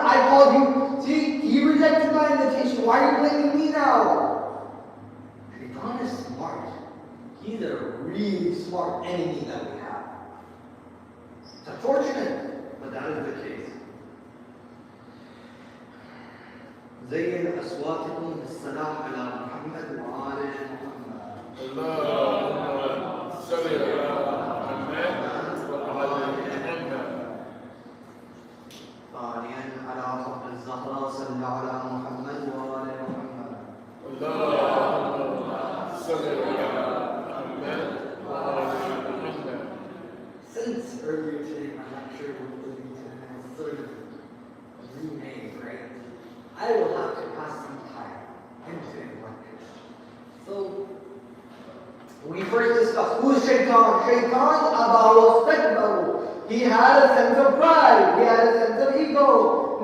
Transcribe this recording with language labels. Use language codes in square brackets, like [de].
[en] I called you. See, he rejected my invitation. Why are you blaming me now? Shaytan is smart. He's a really smart enemy that we have. It's unfortunate, but that is the case. [ar] زين أصواتكم بالصلاة على محمد وآل محمد. اللهم صل على محمد وعلى محمد. ثانيا على صف الزهراء صلى على محمد وآل محمد. اللهم صل على محمد وعلى محمد. [en] Since earlier today my lecture was going to have sort of remade, right? I will have to pass some time into it like this. So, we first discussed who is Shaytan. Shaytan, [ar] Abahu Istakbaru. [en] He had a sense of pride. He had a sense of ego.